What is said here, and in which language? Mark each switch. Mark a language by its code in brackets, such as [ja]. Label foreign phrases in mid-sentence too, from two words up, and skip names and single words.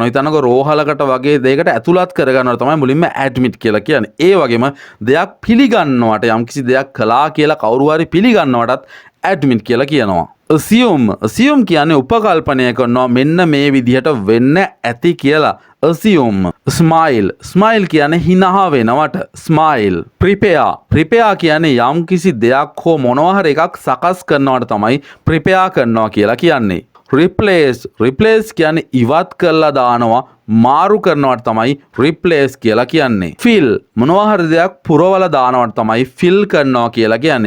[si] හිතන්නකෝ රෝහලකට වගේ දෙයකට ඇතුළත් කරගන්නවා තමයි මුලින්ම admit කියලා කියන්නේ. ඒ වගේම දෙයක් පිළිගන්නවට, යම්කිසි දෙයක් කළා කියලා කවුරු හරි පිළිගන්නවටත් admit කියලා කියනවා. assume කියන්නේ උපකල්පනය කරනවා මෙන්න මේ විදිහට වෙන්න ඇති කියලා. assume. smile කියන්නේ හිනහා වෙනවට. smile. prepare කියන්නේ යම් කිසි දෙයක් හෝ මොනවා හරි එකක් සකස් කරනවට තමයි prepare කරනවා කියලා කියන්නේ. replace කියන්නේ ඉවත් කරලා දානවා මාරු කරනවට තමයි replace කියලා කියන්නේ. fill මොනවා හරි දෙයක් පුරවලා දානවට තමයි fill කරනවා කියලා කියන්නේ.